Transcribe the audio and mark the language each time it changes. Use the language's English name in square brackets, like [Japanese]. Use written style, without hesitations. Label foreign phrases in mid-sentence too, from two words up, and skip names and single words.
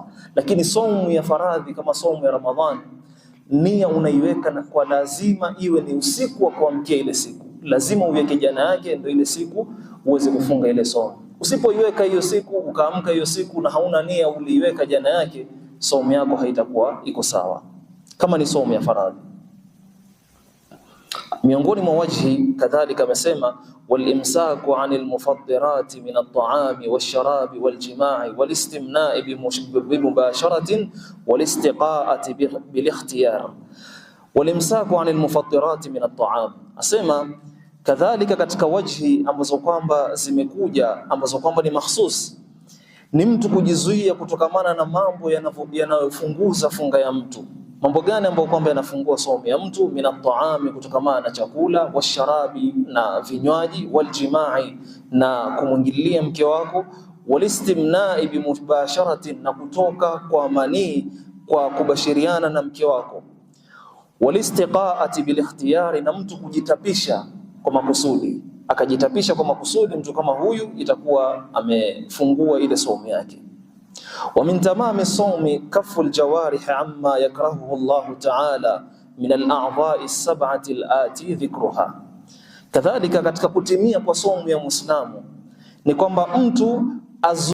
[Swahili] Lakini saumu ya faradhi kama saumu ya Ramadhani, nia unaiweka na kwa lazima iwe ni usiku wa kuamkia ile siku, lazima uweke jana yake ndio ile siku uweze kufunga ile saumu. Usipoiweka hiyo siku ukaamka hiyo siku na hauna nia uliiweka jana yake, saumu yako haitakuwa iko sawa kama ni saumu ya faradhi. Miongoni mwa wajhi kadhalika amesema [Arabic] والإمساك عن المفطرات من الطعام والشراب والجماع والاستمناء بمباشرة والاستقاءة بالاختيار. والإمساك عن المفطرات من الطعام, [Swahili] asema kadhalika katika wajhi ambazo kwamba zimekuja ambazo kwamba ni mahsus, ni mtu kujizuia kutokamana na mambo yanayofunguza funga ya mtu. Mambo gani ambayo kwamba yanafungua saumu ya mtu? Minat-taami, kutokamana na chakula, washarabi, na vinywaji, waljimai, na kumwingilia mke wako, [Arabic] والاستمناء بمباشرة, [Swahili] na kutoka kwa manii kwa kubashiriana na mke wako, [Arabic] والاستقاءة بالاختيار, [Swahili] na mtu kujitapisha kwa makusudi, akajitapisha kwa makusudi. Mtu kama huyu itakuwa amefungua ile saumu yake. [Arabic] ومن تمام الصوم كف الجوارح عما يكرهه الله تعالى من الأعضاء السبعة الآتي ذكرها. [Swahili] Kadhalika katika kutimia kwa saumu ya Muislamu ni kwamba mtu